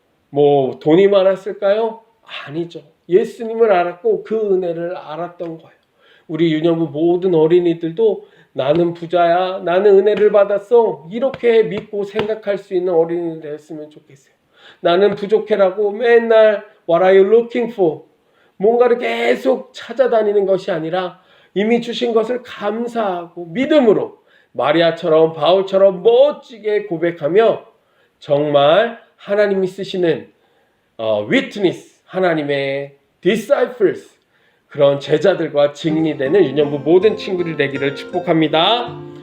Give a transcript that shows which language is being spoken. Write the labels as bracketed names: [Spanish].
[Korean] 뭐 돈이 많았을까요? 아니죠. 예수님을 알았고 그 은혜를 알았던 거예요. 우리 유년부 모든 어린이들도 나는 부자야, 나는 은혜를 받았어, 이렇게 믿고 생각할 수 있는 어린이 되었으면 좋겠어요. 나는 부족해라고 맨날 [English] What are you looking for? [Korean] 뭔가를 계속 찾아다니는 것이 아니라 이미 주신 것을 감사하고 믿음으로 마리아처럼 바울처럼 멋지게 고백하며 정말 하나님이 쓰시는 witness, 하나님의 disciples, 그런 제자들과 증인이 되는 유년부 모든 친구들 되기를 축복합니다.